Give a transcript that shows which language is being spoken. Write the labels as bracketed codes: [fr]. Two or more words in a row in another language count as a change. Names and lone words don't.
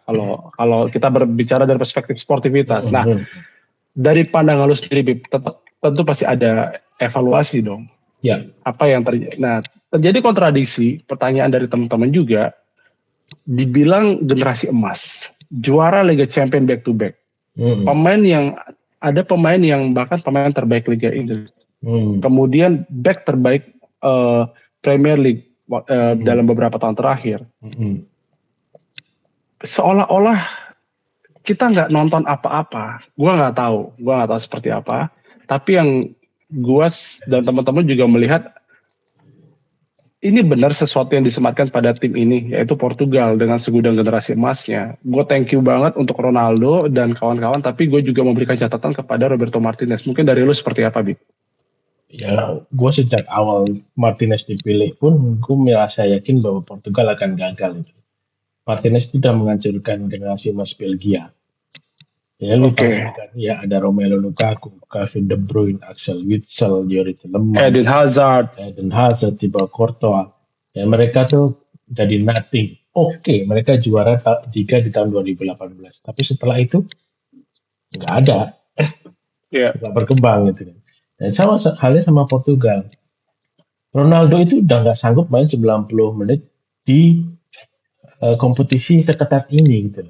[id] Kalau kita berbicara dari perspektif sportivitas, nah dari pandangan lu sendiri, tentu pasti ada evaluasi dong. Ya. Apa yang terjadi? Nah, terjadi kontradiksi. Pertanyaan dari teman-teman juga, dibilang generasi emas, juara Liga Champions [en] back to back, [id] pemain yang bahkan pemain terbaik Liga Inggris. Kemudian back terbaik Premier League dalam beberapa tahun terakhir. Seolah-olah kita nggak nonton apa-apa. Gue nggak tahu seperti apa. Tapi yang gue dan teman-teman juga melihat ini benar sesuatu yang disematkan pada tim ini, yaitu Portugal dengan segudang generasi emasnya. Gue [en] thank you [id] banget untuk Ronaldo dan kawan-kawan, tapi gue juga memberikan catatan kepada Roberto Martinez. Mungkin dari lu seperti apa, Bik? Ya, gue sejak awal Martinez dipilih pun, gue merasa yakin bahwa Portugal akan gagal. Martinez sudah menghancurkan generasi emas Belgia. Ya, lu tahu kan, ya ada Romelu Lukaku, Kevin De Bruyne, Axel Witsel, Yuri Tielemans, Eden Hazard, Thibaut Courtois. Dan mereka tuh jadi nothing. Oke, mereka juara 3 di tahun 2018. Tapi setelah itu nggak ada. Nggak berkembang gitu kan. Dan sama halnya sama Portugal. Ronaldo itu udah nggak sanggup main 90 menit di kompetisi seketat ini gitu.